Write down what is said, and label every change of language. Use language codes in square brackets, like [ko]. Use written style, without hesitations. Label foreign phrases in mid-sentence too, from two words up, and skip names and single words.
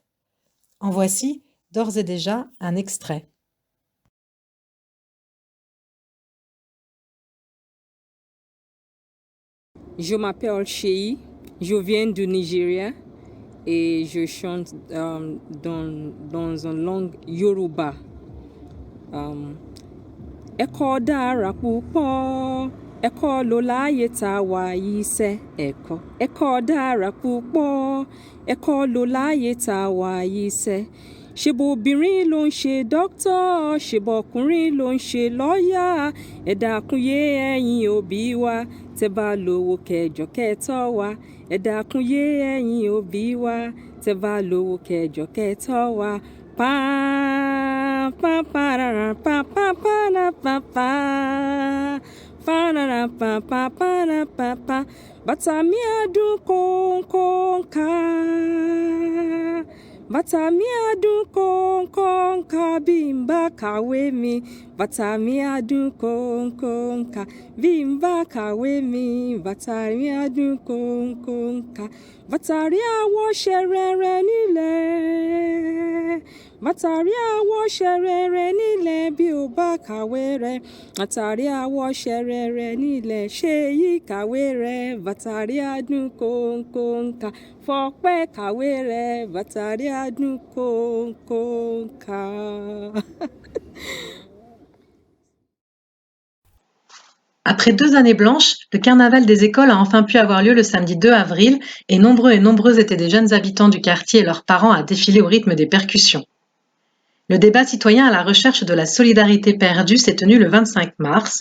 [fr] En voici d'ores et déjà un extrait. Je m'appelle Shei, je viens du Nigeria et je chante dans une langue Yoruba. [yo] Ẹ̀kọ́ dára púpọ̀, ẹ̀kọ́ ló láyé tá wà yìí sẹ́ ẹ̀kọ́. Ẹ̀kọ́ dára púpọ̀, ẹ̀kọ́ ló láyé tá wà yìí sẹ́. Ṣèbò obìnrin ló ń ṣe dókítà, ṣèbò ọkùnrin ló ń ṣe lọ́ọ̀yà. Ẹ dákun yé ẹ̀yin òbí wa, tẹ́ bá lówó kẹjọ kẹtọ́ wa. Ẹ dákun yé ẹ̀yin òbí wa, tẹ́ bá lówó kẹjọ kẹtọ́ wa. Pa pa pa ra ra pa pa pa ra pa pa pa ra ra pa pa pa ra pa pa. Bàtà mi àdùn kòńkòńkà. Bàtà mi àdùn kòńkòńkà bí n bá kàwé mi. Bàtà mi àdùn kòńkòńkà bí n bá kàwé mi. Bàtà mi àdùn kòńkòńkà. Bàtà rí àwọ̀ ṣẹrẹrẹ nílẹ̀. Bàtà rí àwọ̀ ṣẹrẹrẹ nílẹ̀ bí o bá kàwé rẹ. Bàtà rí àwọ̀ ṣẹrẹrẹ nílẹ̀ ṣé yí kàwé rẹ. Bàtà rí àdùn kòńkòńkà fọpẹ́ kàwé rẹ. Bàtà rí àdùn kòńkòńkà. [fr] Après 2 années blanches, le carnaval des écoles a enfin pu avoir lieu le samedi 2 avril et nombreuses étaient des jeunes habitants du quartier et leurs parents à défiler au rythme des percussions. Le débat citoyen à la recherche de la solidarité perdue s'est tenu le 25 mars.